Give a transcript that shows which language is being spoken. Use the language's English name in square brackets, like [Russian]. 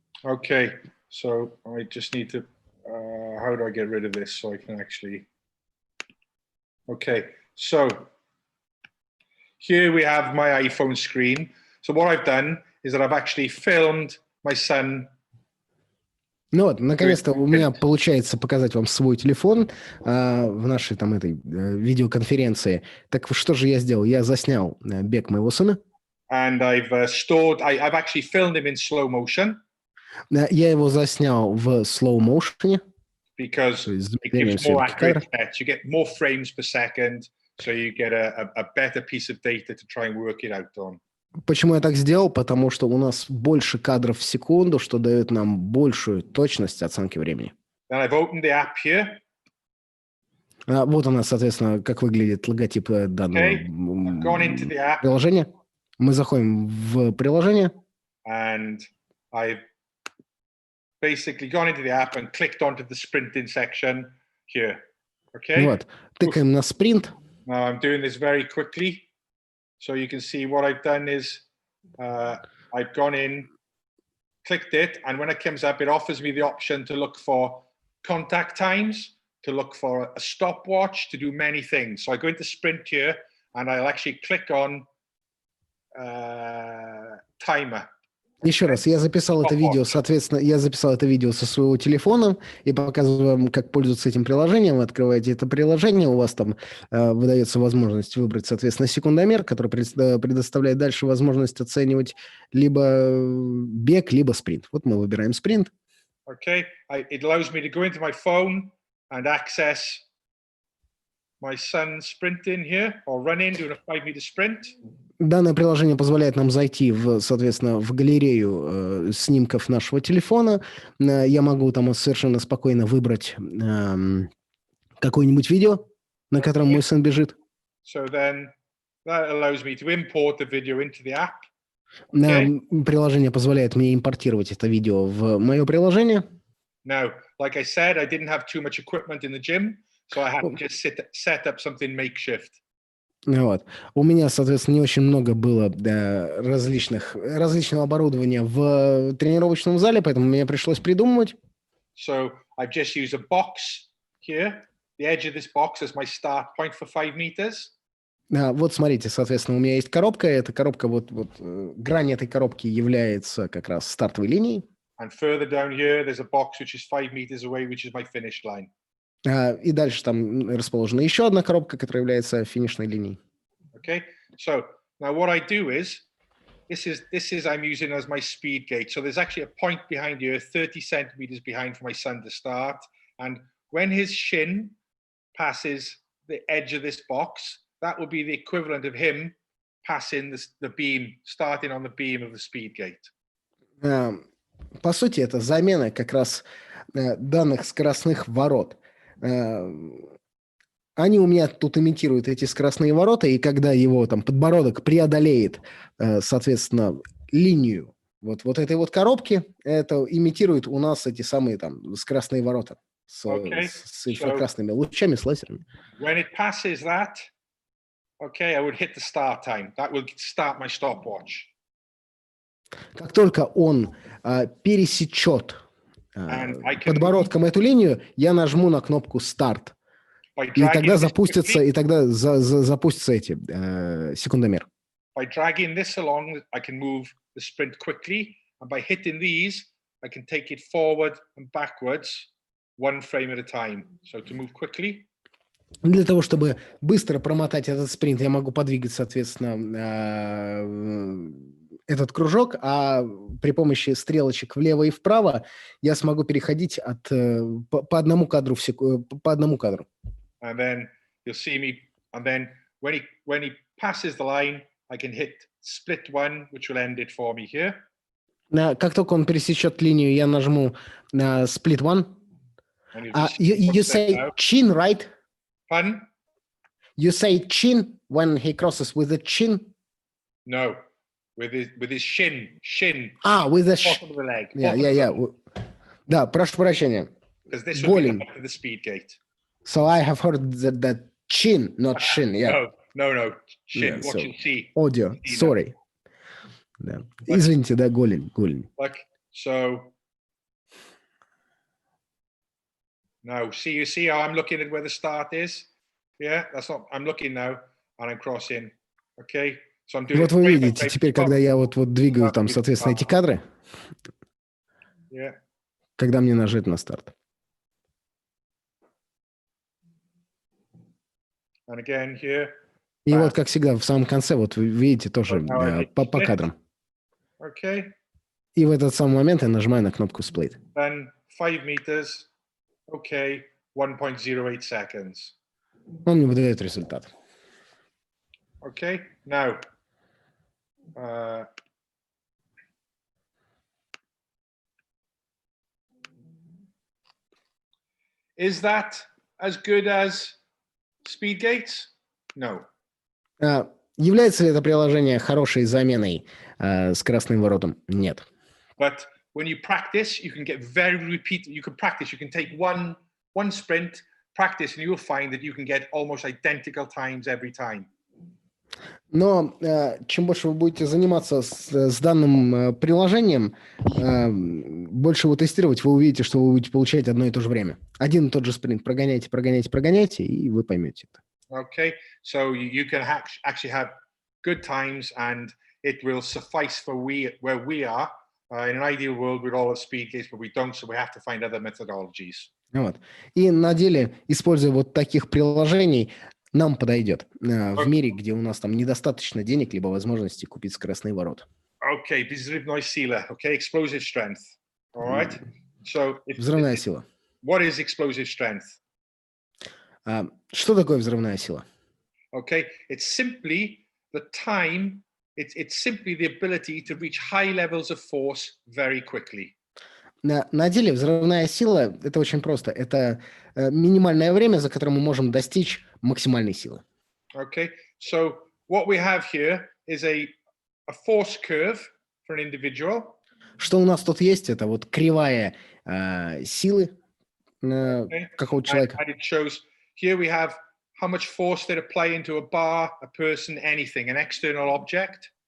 [English] Okay, so I just need to, how do I get rid of this so I can actually, okay, so here we have my iPhone screen. So what I've done is that I've actually filmed my son. [Russian] Ну вот, наконец-то у меня получается показать вам свой телефон в нашей там этой видеоконференции. Так что же я сделал? Я заснял бег моего сына. [English] And I've actually filmed him in slow motion. [Russian] Я его заснял в [English] slow motion. Because it gives more accurate sets. You get more frames per second, so you get a better piece of data to try and work it out on. [Russian] Почему я так сделал? Потому что у нас больше кадров в секунду, что дает нам большую точность оценки времени. [English] Then I've opened the app here. [Russian] Вот у нас, соответственно, как выглядит логотип данного приложения. Мы заходим в приложение. [English] And I've basically gone into the app and clicked onto the sprinting section here. Okay. [Russian] Вот. Тыкаем на спринт. [English] Now I'm doing this very quickly. So you can see what I've done is I've gone in, clicked it, and when it comes up, it offers me the option to look for contact times, to look for a stopwatch, to do many things. So I go into sprint here, and I'll actually click on timer. [Russian] Еще раз, я записал это видео, соответственно, я записал это видео со своего телефона и показываю вам, как пользоваться этим приложением. Вы открываете это приложение, у вас там выдается возможность выбрать, соответственно, секундомер, который предоставляет дальше возможность оценивать либо бег, либо спринт. Вот мы выбираем спринт. [English] Okay, it allows me to go into my phone and access my son sprinting here or running, doing a 5-meter sprint. [Russian] Данное приложение позволяет нам зайти, соответственно, в галерею снимков нашего телефона. Я могу там совершенно спокойно выбрать какое-нибудь видео, на котором мой сын бежит. [English] So then that allows me to import the video into the app. [Russian] Приложение позволяет мне импортировать это видео в мое приложение. [English] Now, like I said, I didn't have too much equipment in the gym, so I had to just set up something makeshift. [Russian] Вот. У меня, соответственно, не очень много было различного оборудования в тренировочном зале, поэтому мне пришлось придумывать. [English] So I've just used a box here. The edge of this box is my start point for 5 meters. [Russian] Вот смотрите, соответственно, у меня есть коробка. Эта коробка, грань этой коробки является как раз стартовой линией. [English] And further down here, there's a box which is 5 meters away, which is my finish line. [Russian] И дальше там расположена еще одна коробка, которая является финишной линией. [English] Okay, so now what I do is, this is I'm using as my speed gauge. So there's actually a point behind here, 30 centimeters behind for my son to start. And when his shin passes the edge of this box, that will be the equivalent of him passing the beam, starting on the beam of the speed gate. [Russian] По сути, это замена как раз данных скоростных ворот. они у меня тут имитируют эти скоростные ворота, и когда его там подбородок преодолеет, соответственно, линию вот этой вот коробки, это имитирует у нас эти самые там скоростные ворота с инфракрасными лучами, с лазерами. [English] When it passes that, okay, I would hit the start time. That will start my stopwatch. [Russian] Как только он пересечет подбородком эту линию, я нажму на кнопку «Старт». И тогда запустятся эти секундомер. [English] By dragging this along, I can move the sprint quickly, and by hitting these, I can take it forward and backwards, one frame at a time. So to move quickly. [Russian] Для того, чтобы быстро промотать этот спринт, я могу подвигать, соответственно, этот кружок, а при помощи стрелочек влево и вправо я смогу переходить по одному кадру по одному кадру. [English] And then you'll see me, and then when he passes the line, I can hit split one, which will end it for me here. [Russian] Как только он пересечет линию, я нажму на split one. [English] You say chin, right? Pardon? You say chin when he crosses with the chin? No, with his shin. With the bottom of the leg. Yeah. [Russian] Да, прошу прощения. [English] Because this will be up to the speed gate. So I have heard that chin, not shin. Yeah. No. Shin. Yeah, what you see. Audio. Sorry. [Russian] Да. Извините, да, голень. [English] Like so. Now, you see how I'm looking at where the start is? Yeah, that's not. I'm looking now, and I'm crossing. Okay. So I'm doing. [Russian] Вот вы видите, теперь, когда я вот двигаю там, соответственно, эти кадры, когда мне нажать на старт. [English] And again here. [Russian] И вот, как всегда, в самом конце, вот вы видите тоже по кадрам. [English] Okay. [Russian] И в этот самый момент я нажимаю на кнопку Split. [English] Then 5 meters. Okay. 1.08 seconds. [Russian] Он мне выдает результат. [English] Okay. Now. Is that as good as speed gates? No. [Russian] Является ли это приложение хорошей заменой скоростным воротам? Нет. [English] But when you practice, you can get very repeat. You can practice. You can take one sprint, practice, and you'll find that you can get almost identical times every time. [Russian] Но чем больше вы будете заниматься с данным приложением, больше его тестировать, вы увидите, что вы будете получать одно и то же время. Один и тот же спринт прогоняйте, и вы поймете это. [English] Okay, so you can actually have good times, and it will suffice for where we are. In an ideal world, we'd all have speed gates, but we don't, so we have to find other methodologies. [Russian] Вот. И на деле, используя вот таких приложений, нам подойдет в мире, где у нас там недостаточно денег либо возможности купить скоростные ворота. Okay, взрывная сила. [English] Okay, explosive strength. All right. So [Russian] взрывная сила. [English] What is explosive strength? [Russian] Что такое взрывная сила? [English] Okay, it's simply the time. It's simply the ability to reach high levels of force very quickly. [Russian] На деле взрывная сила – это очень просто. Это минимальное время, за которое мы можем достичь максимальной силы. [English] Okay, so what we have here is a force curve for an individual. [Russian] Что у нас тут есть? Это вот кривая силы какого-то человека. [English] And it shows here we have how much force they apply into a bar, a person, anything, an external object.